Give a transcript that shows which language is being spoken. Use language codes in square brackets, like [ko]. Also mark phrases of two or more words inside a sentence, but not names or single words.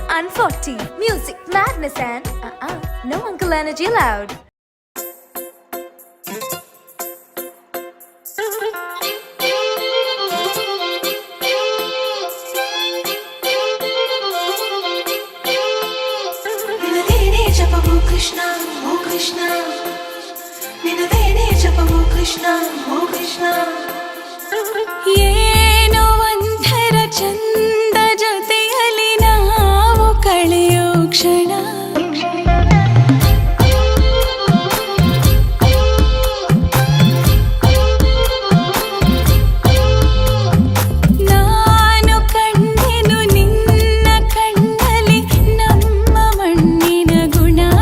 [en] 140. Music, madness and no uncle energy allowed. [kn] Krishna, oh Krishna, ನಿನದೇನೆ ಜಪವು Krishna, oh Krishna. ಏನೋ ಒಂಥರ ಚಂದ ಜೊತೆಯಲ್ಲಿ ನಾವು ಕಳೆಯೋ ಕ್ಷಣ. ನಾನು ಕಂಡೆನು ನಿನ್ನ ಕಣ್ಣಲ್ಲಿ ನಮ್ಮ ಮಣ್ಣಿನ ಗುಣ.